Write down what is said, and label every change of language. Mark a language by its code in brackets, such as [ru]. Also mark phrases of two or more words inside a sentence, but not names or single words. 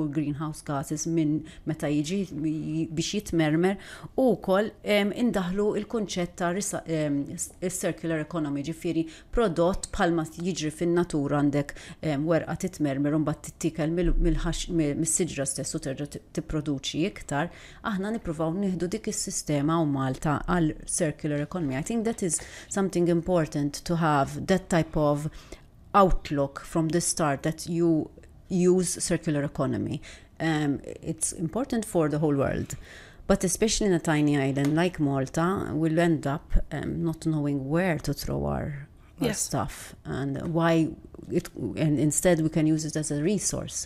[en] greenhouse gases [mt] minn meta jiġi biex jitmermer u wkoll indaħlu l-kunċett ta' [en] circular economy, [mt] ġifieri prodott bħalma jiġri fin-natura għandek werqa titmermer u mbagħad tittikel mis-siġra stess u terġa' tipproduċi iktar, aħna nippruvaw nieħdu dik is-sistema u Malta għal [en] circular economy. I think that is something important to have, that type of outlook from the start, that you use circular economy. It's important for the whole world. But especially in a tiny island like Malta, we'll end up not knowing where to throw our stuff and why and instead we can use it as a resource.